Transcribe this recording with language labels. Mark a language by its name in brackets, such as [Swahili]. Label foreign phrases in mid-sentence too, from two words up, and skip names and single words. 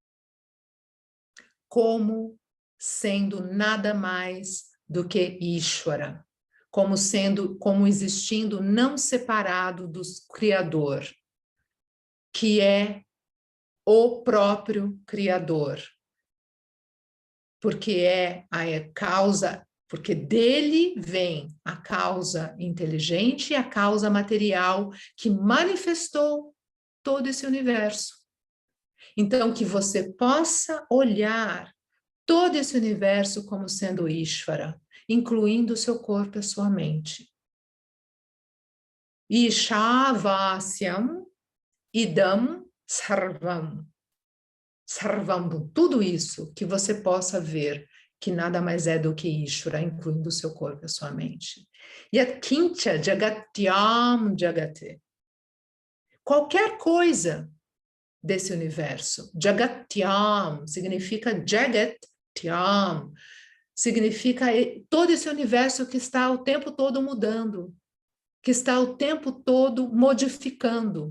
[Portuguese] como sendo nada mais do que Ishvara, como existindo não separado do Criador, que é o próprio Criador, porque é a causa, porque dele vem a causa inteligente e a causa material que manifestou todo esse universo. Então, que você possa olhar todo esse universo como sendo Ishvara, incluindo o seu corpo e a sua mente. [Sanskrit] ईशावास्यम् इदम् सर्वम्. [Portuguese] Sarvam, tudo isso que você possa ver, que nada mais é do que Ishvara, incluindo o seu corpo e a sua mente. [Sanskrit] यत्किञ्च जगत्याम् जगते. [Portuguese] Qualquer coisa desse universo. Jagatyam significa Jagatyam, significa todo esse universo que está o tempo todo mudando, que está o tempo todo modificando.